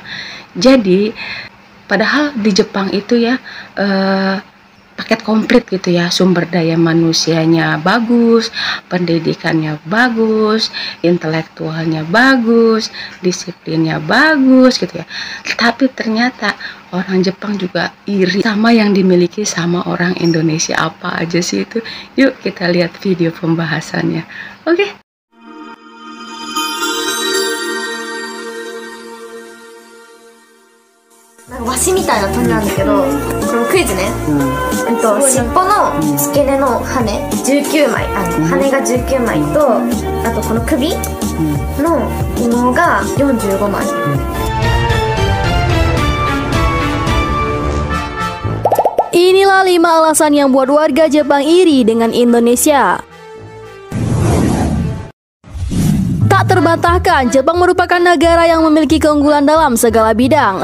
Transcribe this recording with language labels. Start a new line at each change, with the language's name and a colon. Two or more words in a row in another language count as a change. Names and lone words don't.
Indonesian: Jadi padahal di Jepang itu ya paket komplit gitu ya, sumber daya manusianya bagus, pendidikannya bagus, intelektualnya bagus, disiplinnya bagus gitu ya. Tapi ternyata orang Jepang juga iri sama yang dimiliki sama orang Indonesia. Apa aja sih itu? Yuk kita lihat video pembahasannya. Oke.
Japanese: ワシみたいな鳥なんだけど、このクイズね、尻尾の付け根の羽19枚羽が19枚と、あとこの首の羽毛が45枚、
Indonesian: Inilah 5 alasan yang buat warga Jepang iri dengan Indonesia. Tak terbantahkan, Jepang merupakan negara yang memiliki keunggulan dalam segala bidang.